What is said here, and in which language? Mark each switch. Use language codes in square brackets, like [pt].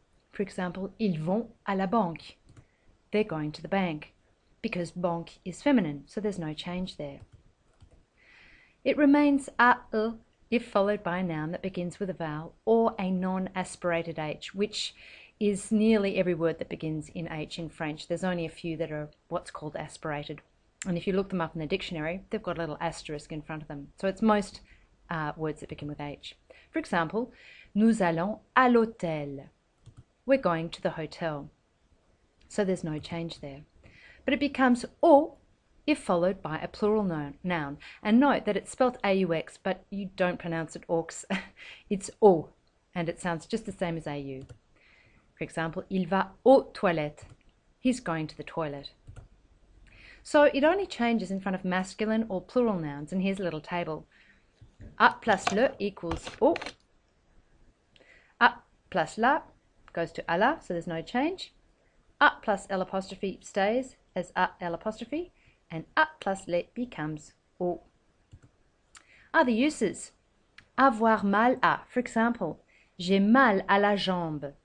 [en] For example, [fr] ils vont à la banque. [en] They're going to the bank because banque is feminine, so there's no change there. It remains à e if followed by a noun that begins with a vowel or a non-aspirated H, which is nearly every word that begins in H in French. There's only a few that are what's called aspirated. And if you look them up in the dictionary, they've got a little asterisk in front of them. So it's most words that begin with H. For example, [fr] nous allons à l'hôtel. [en] We're going to the hotel. So there's no change there. But it becomes au if followed by a plural noun. And note that it's spelt aux, but you don't pronounce it aux. It's au, and it sounds just the same as au. For example, [fr] il va aux toilettes. [en] He's going to the toilet. So it only changes in front of masculine or plural nouns, and here's a little table. A plus le equals au. A plus la goes to à la, so there's no change. A plus L apostrophe stays as a L apostrophe, and a plus le becomes au. Other uses. [fr] Avoir mal à, [en] for example, [fr] j'ai mal à la jambe.